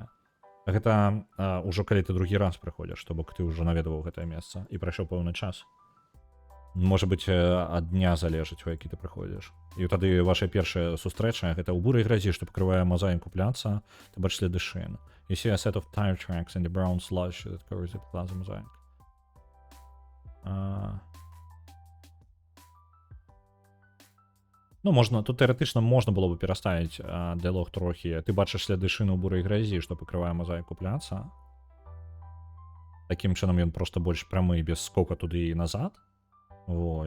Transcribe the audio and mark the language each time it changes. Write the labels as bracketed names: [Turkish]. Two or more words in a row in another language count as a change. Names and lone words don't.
[Belarusian] Гэта ўжо калі ты другі раз прыходзіш, то бок ты ўжо наведаваў гэтае месца і прайшоў пэўны час. Можа быць, ад дня залежыць, у які ты прыходзіш. І тады ваша першая сустрэча, гэта ў бурай гразі, што пакрывае мазаіку пляца, ты бачыш сляды шын. [English] You see a set of tire tracks in the brown slush that covers the plaza mosaic. [Belarusian] Ну, можна, тут тэарэтычна можна было бы пераставіць дыялог трохі. Ты бачыш сляды шыны ў бурай гразі, што пакрывае мазаіку пляца. Такім чынам ён проста больш прамы, без скока туды і назад.